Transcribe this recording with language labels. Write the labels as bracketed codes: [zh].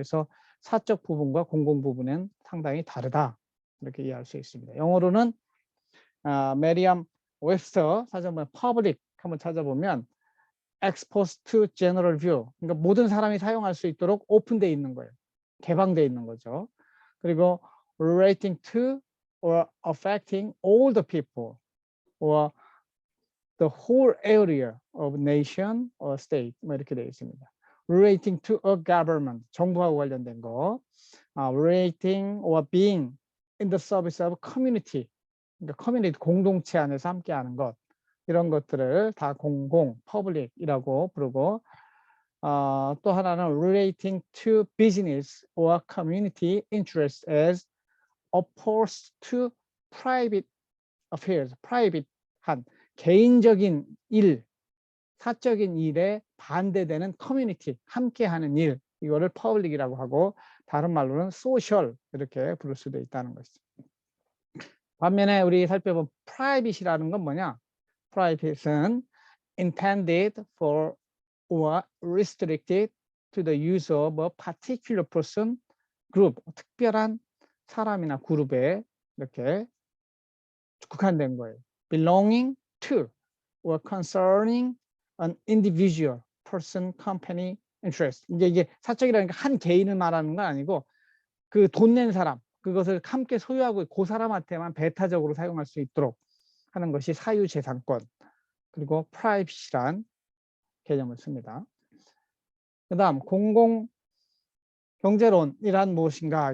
[ko] 그래서 사적 부분과 공공 부분은 상당히 다르다 이렇게 이해할 수 있습니다. 영어로는 메리엄 웹스터 사전문 public 한번 찾아보면 [en] exposed to general view, [ko] 그러니까 모든 사람이 사용할 수 있도록 오픈되어 있는 거예요. 개방되어 있는 거죠. [en] 그리고 relating to or affecting all the people or the whole area of nation or state [ko] 뭐 이렇게 되어 있습니다. [en] relating to a government, [ko] 정부하고 관련된 거, [en] relating or being in the service of community, [ko] 그러니까 커뮤니티 공동체 안에서 함께하는 것, 이런 것들을 다 공공, public이라고 부르고, 또 하나는 [en] relating to business or community interests as opposed to private affairs, [ko] private한 개인적인 일, 사적인 일에 반대되는 커뮤니티, 함께하는 일, 이거를 public이라고 하고 다른 말로는 social 이렇게 부를 수도 있다는 것이죠. 반면에 우리 살펴본 private이라는 건 뭐냐? [en] private는 intended for or restricted to the use of a particular person, group, [ko] 특별한 사람이나 그룹에 이렇게 국한된 거예요. [en] belonging to or concerning an individual person, company, interest. [ko] 이게 사적이라는 게 한 개인을 말하는 건 아니고 그 돈 낸 사람, 그것을 함께 소유하고 그 사람한테만 배타적으로 사용할 수 있도록 하는 것이 사유재산권, 그리고 프라이빗이란 개념을 씁니다. 그 다음 공공경제론이란 무엇인가.